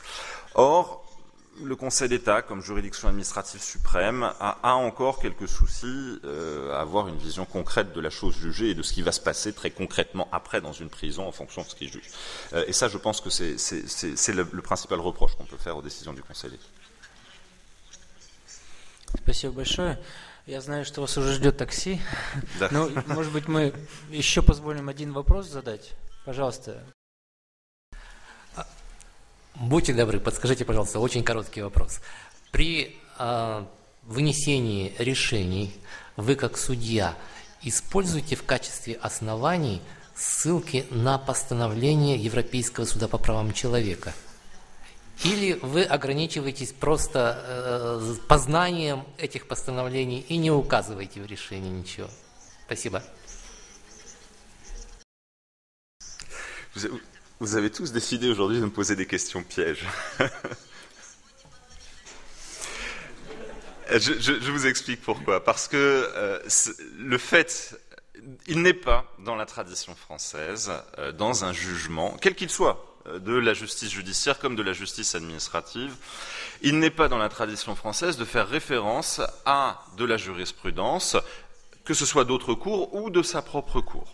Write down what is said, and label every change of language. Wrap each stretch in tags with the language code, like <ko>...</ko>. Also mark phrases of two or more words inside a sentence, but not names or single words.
<fr>Or, le Conseil d'État, comme juridiction administrative suprême, a encore quelques soucis à avoir une vision concrète de la chose jugée et de ce qui va se passer très concrètement après dans une prison en fonction de ce qu'il juge. Et ça, je pense que c'est le principal reproche qu'on peut faire aux décisions du Conseil d'État.</fr> <ru>Спасибо большое. Я знаю, что вас уже ждет такси. Да. Но, может быть, мы еще позволим один вопрос задать? Пожалуйста. Будьте добры, подскажите, пожалуйста, очень короткий вопрос. При вынесении решений вы, как судья, используете в качестве оснований ссылки на постановление Европейского суда по правам человека? Или вы ограничиваетесь просто познанием этих постановлений и не указываете в решении ничего? Спасибо.</ru> <fr>Vous avez tous décidé aujourd'hui de me poser des questions pièges. Je vous explique pourquoi. Parce que le fait, il n'est pas dans la tradition française, dans un jugement, quel qu'il soit, de la justice judiciaire comme de la justice administrative, il n'est pas dans la tradition française de faire référence à de la jurisprudence que ce soit d'autres cours ou de sa propre cour.</fr>